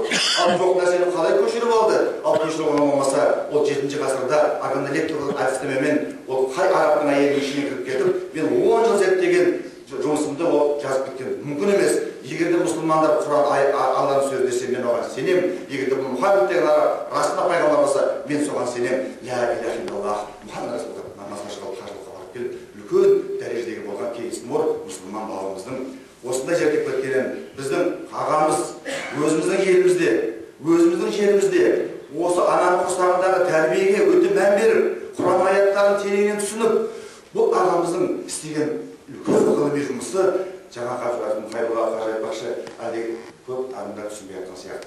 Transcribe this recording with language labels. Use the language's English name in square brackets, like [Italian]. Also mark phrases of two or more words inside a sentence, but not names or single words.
[Kazakh] Ал жоқ нәрсені қалай көшіріп алды? Ал көшіріп болмаса, ол 7-ші ғасырда органолептикалық әдістемемен ол қай арабтың әйелінің ішіне кіріп кетіп, мен 10 жыл зерттеген жұмысымды ол жазып кеткен. Мүмкін емес. Егер де мұсылмандар Құран Алланың сөзі десе, мен оған сенем. Егер де Мұхаммед деген расында пайғамбар болса, мен соған сенем. [Arabic] لا إله إلا الله, [Kazakh] Мұхаммед расулаллах намазға шығып қажылыққа барып келіп, үлкен дәрежедегі болған Кейс Мор мұсылман бауырымыздың осындай жерге кеткенін, біздің ағамыз өзіміздің елімізде, өзіміздің жерімізде осы ананың құрсағындағы тәрбиеге өте мән беріп, Құран аяттарын тереңінен түсініп, бұл ағамыздың істеген үлкен ғылыми жұмысы жаңа қайбыға қажа айтпақшы, әлде көп адамдар түсінбей жатқан сияқты.